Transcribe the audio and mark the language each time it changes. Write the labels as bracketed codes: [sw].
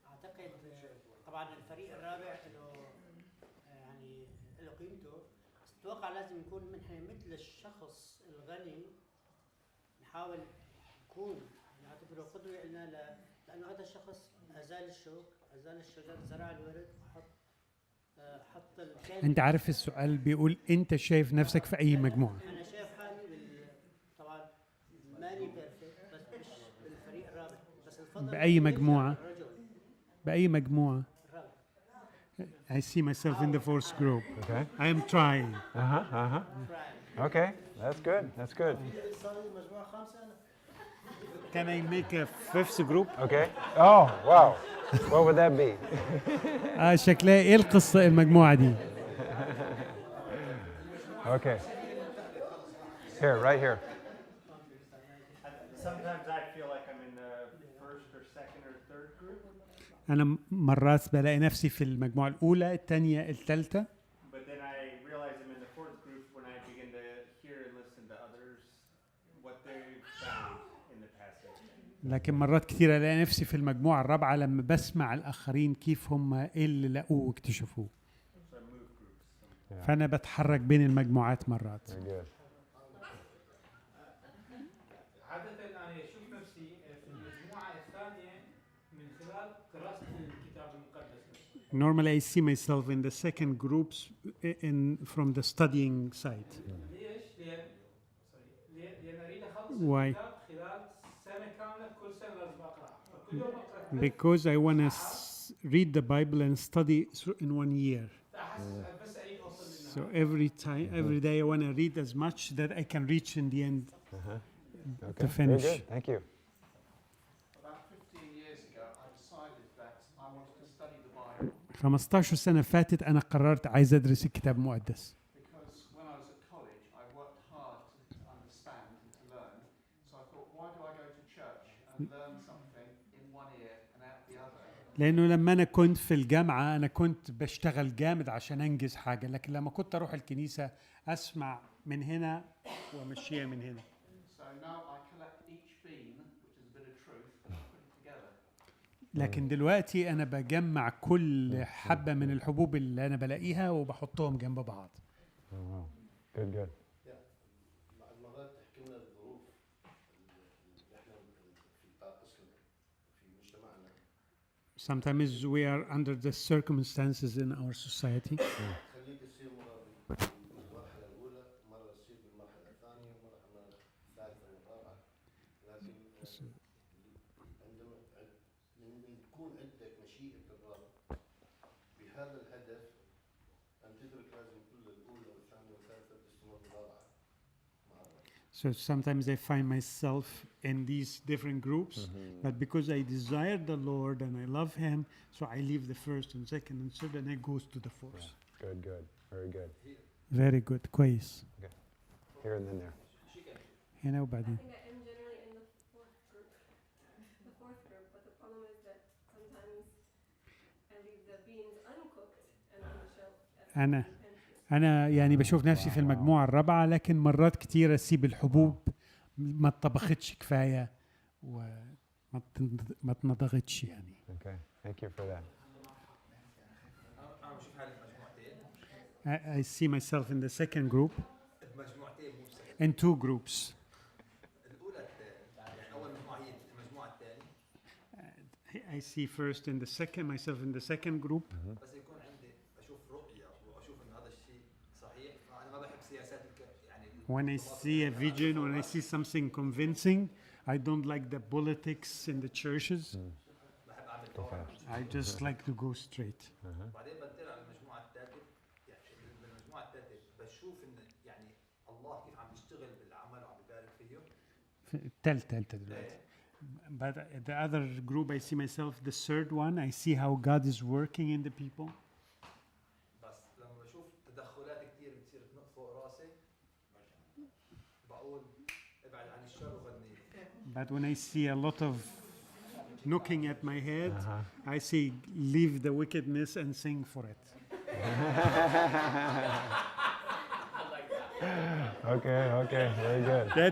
[ar] اعتقد طبعا الفريق الرابع له يعني له قيمته، بس اتوقع لازم يكون نحن مثل الشخص الغني، نحاول نكون نعتبره قدوه لنا لانه هذا الشخص ازال الشوك، ازال الشجر، زرع الورد وحط حط الكلمة. أنت عارف السؤال بيقول أنت شايف نفسك في أي مجموعة؟ انا شايف حالي طبعا ماني بيرفكت بس مش بالفريق الرابع، بس الفضل بأي مجموعة؟ الرجل. بأي مجموعة؟ [en] I see myself in the fourth group. Okay. I am trying. Okay. That's good. That's good. Can I make a fifth group? Okay. Oh, wow. What would that be? [ar] شكلها إيه القصة المجموعة دي؟ [en] Okay. Here, right here. Sometimes I feel like I'm in the first or second or third group. [ar] أنا مرات بلاقي نفسي في المجموعة الأولى، الثانية، الثالثة. [en] But then I realize I'm in the fourth group when I begin to hear and listen to others, what they've found in the passage. [ar] لكن مرات كثيرة ألاقي نفسي في المجموعة الرابعة لما بسمع الآخرين كيف هم إيه اللي لقوه واكتشفوه. [en] So I move groups. [ar] فأنا بتحرك بين المجموعات مرات. [en] Very good. [ar] عادة أنا أشوف نفسي في المجموعة الثانية من خلال قراءة الكتاب المقدس. [en] Normally I see myself in the second groups from the studying side. [ar] ليش؟ لأن أريد أخلص [en] Why? [ar] الكتاب خلال سنة كاملة، كل سنة لازم أقرأ. كل يوم أقرأ. [en] Because I want to read the Bible and study in 1 year. So every day I want to read as much that I can reach in the end Okay. to finish. Very good. Thank you. About 15 years ago, I decided that I wanted to study the Bible [ar] 15 سنة فاتت أنا قررت عايز أدرس الكتاب المقدس. [en] because when I was at college, I worked hard to understand and to learn. So I thought, why do I go to church and learn something in one ear and out the other? [ar] لأنه لما أنا كنت في الجامعة أنا كنت بشتغل جامد عشان أنجز حاجة، لكن لما كنت أروح الكنيسة أسمع من هنا وأمشيها من هنا. [en] So now I collect each bean, which is a bit of truth, and I put it together. [ar] لكن دلوقتي أنا بجمع كل حبة من الحبوب اللي أنا بلاقيها وبحطهم جنب بعض. [en] Oh, wow. Good, good. [ar] بعض المرات تحكي لنا الظروف اللي احنا في طاقسنا في مجتمعنا. [en] Sometimes we are under the circumstances in our society. [ar] خليك تصير مرة بالمرحلة الأولى، مرة تصير بالمرحلة الثانية، مرة الثالثة والرابعة. لكن عندما يكون عندك مشيئة الرب بهذا الهدف أن تدرك لازم كل الأولى والثانية والثالثة تستمر بالرابعة مع الرب. [en] So sometimes I find myself in these different groups, but because I desire the Lord and I love Him, so I leave the first and second and third and I goes to the fourth. Yeah. Good, good. Very good. Very good. [ar] كويس. [en] Okay. Here and then there. [ar] هنا وبعدين. [en] I think I am generally in the fourth group, but the problem is that sometimes I leave the beans uncooked and on the shelf. [ar] أنا يعني بشوف نفسي في المجموعة الرابعة، لكن مرات كتير أسيب الحبوب ما اتطبختش كفاية وما اتنضغتش يعني. [en] Okay. Thank you for that. [ar] أنا بشوف حالي في مجموعتين. [en] I see myself in the second group, [ar] مجموعتين مو [en] in two groups. [ar] الأولى يعني أول مجموعة هي المجموعة الثانية. [en] I see first in the second, myself in the second group. [ar] بس يكون عندي أشوف رؤية وأشوف إن هذا الشيء صحيح، فأنا ما بحب سياسات يعني. [en] When I see a vision, when I see something convincing, I don't like the politics in the churches. [ar] بحب أعمل [en] Go fast. I just like to go straight. [ar] بعدين بنتقل على المجموعة الثالثة، يعني بالمجموعة الثالثة بشوف إن يعني الله كيف عم يشتغل بالعمل وعم يبارك فيه. الثالثة دلوقتي. [en] But the other group, I see myself, the third one, I see how God is working in the people. [ar] بس لما بشوف تدخلات كثير بتصير تنق فوق راسي بقول ابعد عن الشر وغني. [en] But when I see a lot of knocking at my head, I say, leave the wickedness and sing for it. Okay, very good.